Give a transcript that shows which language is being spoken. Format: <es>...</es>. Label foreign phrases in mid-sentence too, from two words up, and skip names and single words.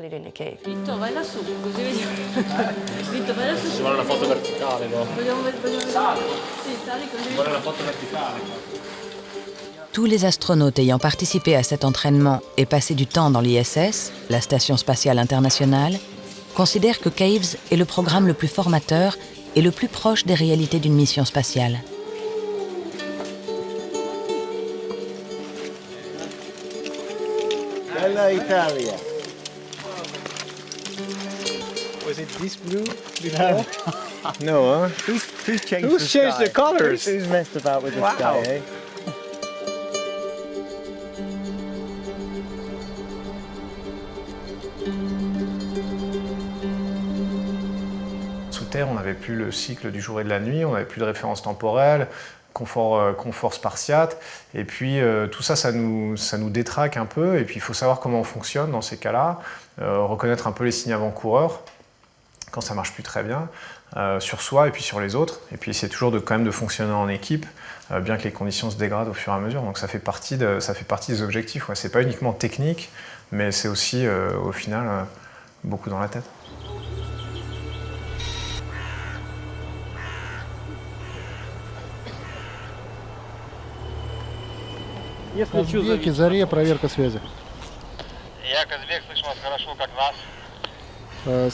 <fr>Tous les astronautes ayant participé à cet entraînement et passé du temps dans l'ISS, la Station spatiale internationale, considèrent que Caves est le programme le plus formateur et le plus proche des réalités d'une mission spatiale.</fr> <it>Bella Italia.</it> <en>Was it this blue before? No, huh? Who's changed the colors? Who's messed about with the sky, eh?</en> <fr>Sous Terre, on n'avait plus le cycle du jour et de la nuit, on n'avait plus de référence temporelle, confort spartiate, et puis tout ça, ça nous détraque un peu, et puis il faut savoir comment on fonctionne dans ces cas-là, reconnaître un peu les signes avant-coureurs, quand ça marche plus très bien, sur soi et puis sur les autres, et puis essayer toujours quand même de fonctionner en équipe, bien que les conditions se dégradent au fur et à mesure, donc ça fait partie des objectifs. Ouais. C'est pas uniquement technique, mais c'est aussi, au final, beaucoup dans la tête.</fr> <ru>Казбек, Заре, проверка связи. Я Казбек, слышу вас хорошо, как нас?</ru>